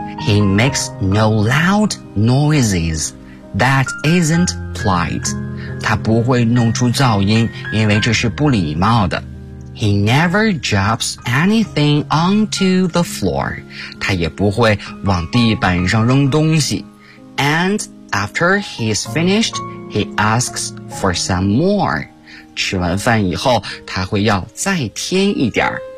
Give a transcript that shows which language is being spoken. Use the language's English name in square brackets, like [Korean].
[English] He makes no loud noises. That isn't polite. [Chinese] 他不会弄出噪音，因为这是不礼貌的。 [English] He never drops anything onto the floor. [Chinese] 他也不会往地板上扔东西。 [English] And after he's finished, he asks for some more. [Chinese] 吃完饭以后，他会要再添一点。